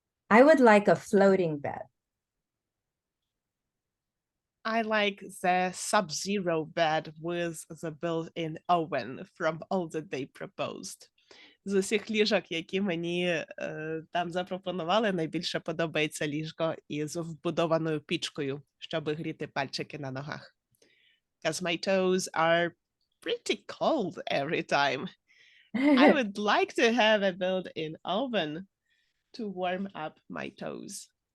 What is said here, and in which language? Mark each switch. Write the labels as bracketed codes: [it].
[en] I would like a floating bed. I like the sub-zero bed with the built-in oven from all that they proposed. [uk] З усіх ліжок, які мені там запропонували, найбільше подобається ліжко із вбудованою пічкою, щоб гріти пальчики на ногах. [en] Because my toes are pretty cold every time. I would like to have a built-in oven to warm up my toes.